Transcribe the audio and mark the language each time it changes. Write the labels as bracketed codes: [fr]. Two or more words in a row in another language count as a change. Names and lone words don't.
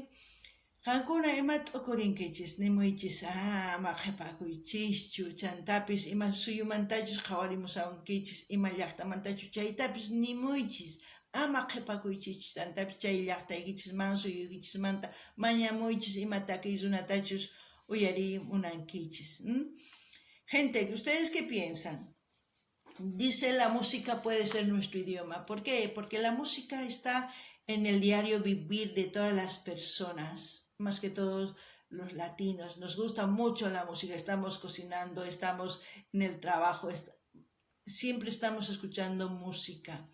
[qu] Qankuna ima t'ukurinkichis nimuychis ama qhipakuychischu, chantapis ima suyumantachus qhawarimusawankichis, ima llaqtamantachus chaytapis nimuychis, ama qhipakuychischu, chantapis chay llaqtaykichis suyuykichismanta mañamuychis ima takiy runatachus uyarimunankichis. [es] Gente, ¿ustedes qué piensan? Dice la música puede ser nuestro idioma. ¿Por qué? Porque la música está en el diario vivir de todas las personas, más que todos los latinos. Nos gusta mucho la música, estamos cocinando, estamos en el trabajo, siempre estamos escuchando música.